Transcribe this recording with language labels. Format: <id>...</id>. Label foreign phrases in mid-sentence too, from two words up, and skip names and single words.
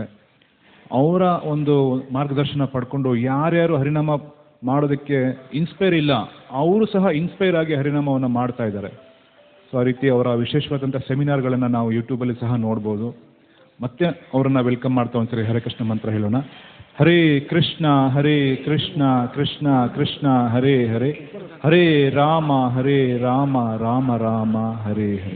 <kn>ಅವರ ಒಂದು ಮಾರ್ಗದರ್ಶನ ಪಡ್ಕೊಂಡು ಯಾರ್ಯಾರು ಹರಿನಾಮ ಮಾಡೋದಕ್ಕೆ ಇನ್ಸ್ಪೈರ್ ಇಲ್ಲ, ಅವರು ಸಹ ಇನ್ಸ್ಪೈರ್ ಆಗಿ ಹರಿನಾಮವನ್ನು ಮಾಡ್ತಾ ಇದ್ದಾರೆ. ಸೊ ಆ ರೀತಿ ಅವರ ವಿಶೇಷವಾದಂಥ ಸೆಮಿನಾರ್ಗಳನ್ನು ನಾವು ಯೂಟ್ಯೂಬಲ್ಲಿ ಸಹ ನೋಡ್ಬೋದು. ಮತ್ತೆ ಅವರನ್ನು ವೆಲ್ಕಮ್ ಮಾಡ್ತಾ ಒಂದ್ಸರಿ ಹರೇ ಕೃಷ್ಣ ಮಂತ್ರ ಹೇಳೋಣ. ಹರೇ ಕೃಷ್ಣ ಕೃಷ್ಣ ಕೃಷ್ಣ ಹರೇ ಹರೇ ಹರೇ ರಾಮ ರಾಮ ರಾಮ ಹರೇ ಹರೇ.</kn>